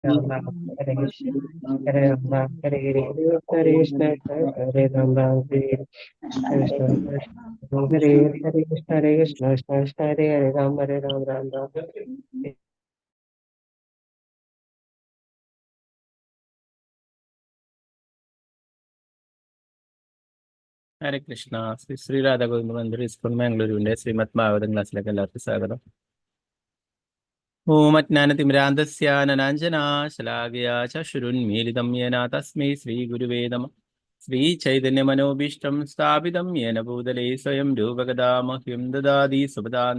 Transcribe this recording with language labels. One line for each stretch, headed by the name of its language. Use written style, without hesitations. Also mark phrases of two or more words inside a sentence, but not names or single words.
Sanskrit: Rama, Hare Krishna, Hare Rama, Hare Hare, Hare Krishna, Hare Rama, Hare Krishna, Hare Krishna, Hare Krishna, Krishna Krishna, Hare Hare, Rama, Hare Rama, Rama Rama. ഹരേ കൃഷ്ണ.
Malayalam: ശ്രീ രാധാഗോവിന്ദ മന്ദിർ ഇസ്കോൺ മാംഗ്ലൂരുവിന്റെ ശ്രീമദ് ഭാഗവതം ക്ലാസ്സിലേക്ക് എല്ലാവർക്കും സ്വാഗതം.
Sanskrit: ഓം അജ്ഞാനതിമിരാന്തസ്യ അനനാഞ്ജനാ ശലാകയാ ചക്ഷുരുന്മീലിതം യേന തസ്മൈ ശ്രീ ഗുരുവേ നമഃ. ശ്രീ ചൈതന്യ മനോഭീഷ്ടം സ്ഥാപിതം യേന ഭൂതലേ സ്വയം രൂപകഥാ മഹ്യം ദദാതി സുപദാന്തി.